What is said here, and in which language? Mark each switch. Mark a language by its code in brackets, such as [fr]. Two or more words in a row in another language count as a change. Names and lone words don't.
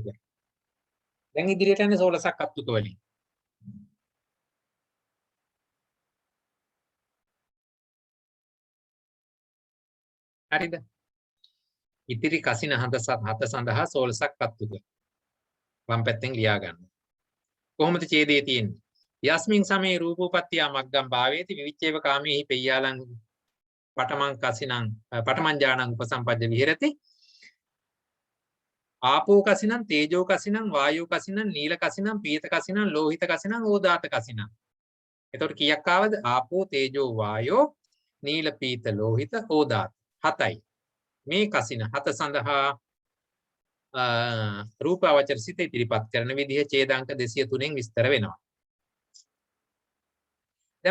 [si] දැන් ඉදිරියට යන්නේ 16ක් අත්තුක වලින්. හරිද? ඉතිරි කසින 7 සඳහා 16ක් අත්තුක. වම් පැත්තෙන් ලියා ගන්න. කොහොමද ඡේදයේ තියෙන්නේ? [pi] යස්මින් සමේ රූපෝපත්තිය මග්ගම් භාවේති විවිච්ඡේව කාමේහි පෙය්‍යාලං පඨමං කසිනං පඨමං ඥානං උපසම්පජ්ජ විහෙරති. ආපෝ කසිනං, තේජෝ කසිනං, වායෝ කසිනං, නීල කසිනං, පීත කසිනං, ලෝහිත කසිනං, ඕදාත කසිනං. [si] එතකොට කීයක් ආවද? [pi] ආපෝ, තේජෝ, වායෝ, නීල, පීත, ලෝහිත, ඕදාත. [si] 7යි. මේ කසින 7 සඳහා රූපාවචර සිත ඉදිරිපත් කරන විදිහ ඡේදාංක 203න් විස්තර වෙනවා.